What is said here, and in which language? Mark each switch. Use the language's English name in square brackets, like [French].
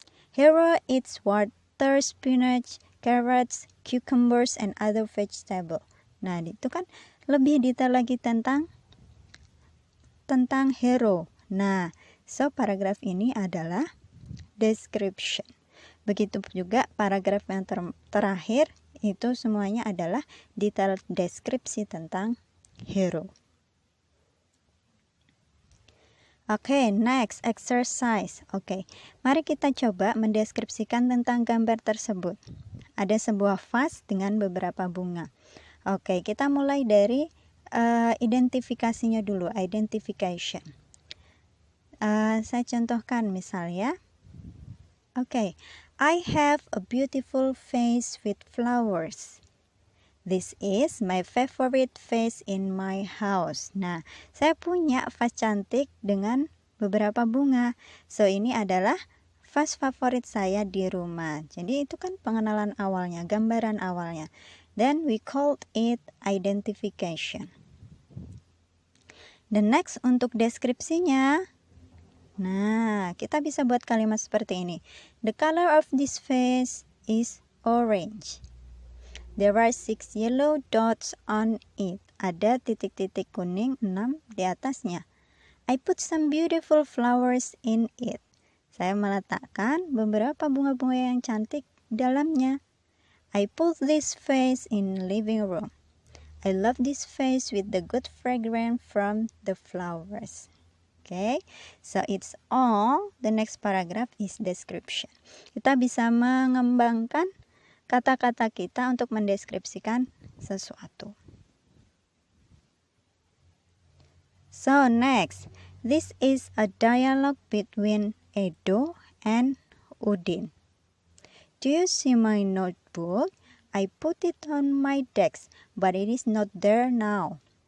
[English] Hero eats water, spinach, carrots, cucumbers, and other vegetables. [Indonesian] Nah, itu kan lebih detail lagi tentang Hero. Nah, so paragraf ini adalah description. Begitu juga paragraf yang terakhir itu semuanya adalah detail deskripsi tentang Hero. Oke, [English] next exercise. [Indonesian] Oke, mari kita coba mendeskripsikan tentang gambar tersebut. Ada sebuah vas dengan beberapa bunga. Oke, kita mulai dari identifikasinya dulu, identification. Saya contohkan misalnya. [English] Oke, I have a beautiful vase with flowers. This is my favorite vase in my house. [Indonesian] Nah, saya punya vas cantik dengan beberapa bunga. So, ini adalah vas favorit saya di rumah. Jadi, itu kan pengenalan awalnya, gambaran awalnya. [English] Then, we called it identification. The next [Indonesian] untuk deskripsinya. Nah, kita bisa buat kalimat seperti ini. [English] The color of this vase is orange. There are 6 yellow dots on it. [Indonesian] Ada titik-titik kuning 6 di atasnya. [English] I put some beautiful flowers in it. [Indonesian] Saya meletakkan beberapa bunga-bunga yang cantik dalamnya. [English] I put this vase in living room. I love this vase with the good fragrance from the flowers. Okay, so it's all. The next paragraph is description. [Indonesian] Kita bisa mengembangkan kata-kata kita untuk mendeskripsikan sesuatu. [English] So next, this is a dialogue between Edo and Udin. Do you see my notebook? I put it on my desk, but it is not there now.